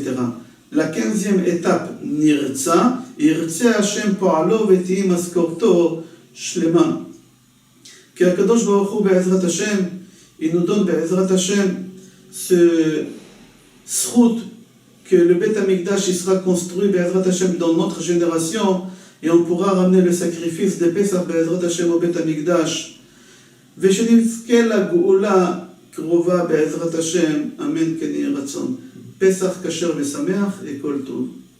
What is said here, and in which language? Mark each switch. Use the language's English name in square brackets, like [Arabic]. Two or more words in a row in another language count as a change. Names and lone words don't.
[French] La 15e étape, [Hebrew] נרצה ירצה השם פעלו ותהי משכורתו שלמה. [French] Que [Hebrew] הקדוש ברוך הוא בעזרת השם, [French] il nous donne [Hebrew] בעזרת השם [French] ce srout que le [Hebrew] בית המקדש [French] il sera construit [Hebrew] בעזרת השם [French] dans notre génération et on pourra ramener le sacrifice de Pesach [Hebrew] בעזרת השם [French] au [Hebrew] בית המקדש. ושנזכה לגאולה קרובה בעזרת השם, אמן כן יהי רצון. פסח כשר ושמח, כל טוב.